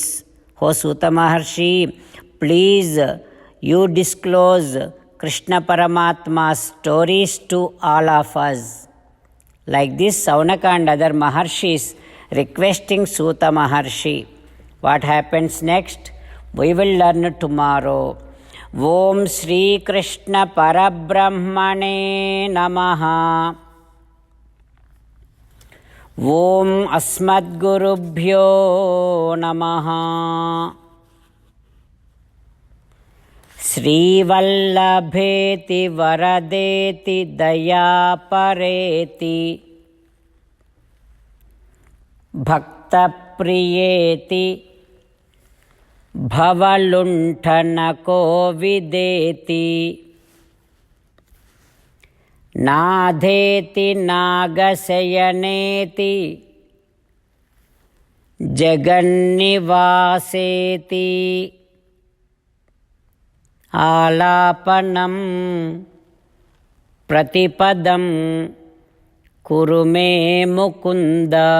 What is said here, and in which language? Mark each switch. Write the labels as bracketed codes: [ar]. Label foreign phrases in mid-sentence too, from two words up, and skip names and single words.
[en] O Suta Maharshi, please you disclose Krishna Paramatma's stories to all of us. Like this, Saunaka and other Maharshis requesting Suta Maharshi. What happens next? We will learn tomorrow. [sa] Om Shri Krishna Parabrahmane Namaha. Om Asmadgurubhyo Namaha. Sri Vallabheti Varadeti Dayapareti Bhakta Priyeti భవలుంఠనకో విదేతి నాధేతి నాగశయనేతి జగన్నివాసేతి ఆలాపనం ప్రతిపదం కురు మే ముకుంద.